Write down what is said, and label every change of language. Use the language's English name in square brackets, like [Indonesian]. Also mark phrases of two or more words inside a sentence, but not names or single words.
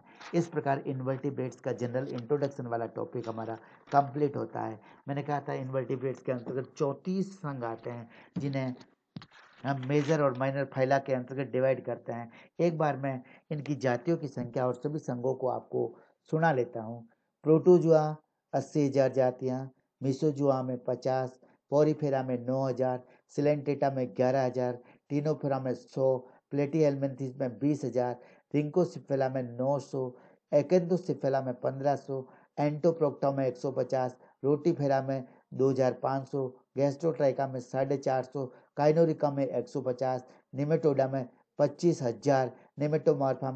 [Hindi] इस प्रकार इन्वर्टिब्रेट्स का [English] general introduction [Hindi] वाला टॉपिक हमारा कंप्लीट होता है। मैंने कहा था इन्वर्टिब्रेट्स के अंतर्गत 34 संघ आते हैं जिन्हें हम मेजर और [English] minor phyla [Hindi] के अंतर्गत डिवाइड करते हैं। एक बार मैं इनकी जातियों की संख्या और सभी संघों को आपको सुना लेता हूँ। प्रोटोजुआ 80,000 जातियाँ, मिसोजुआ में 50, पॉरीफेरा में 9,000, सिलेंटेटा में 11,000, टीनोफेरा में 100, प्लेटीहेल्मिन्थेस में 20,000, रिंकोसिफेला में 900, एकैंथोसिफेला में 1500, एंटोप्रोक्टा में 150, रोटीफेरा में 2500, गैस्ट्रोट्राइका में 450, काइनोरिका में 150, निमेटोडा में 25,000, निमेटोमॉर्फा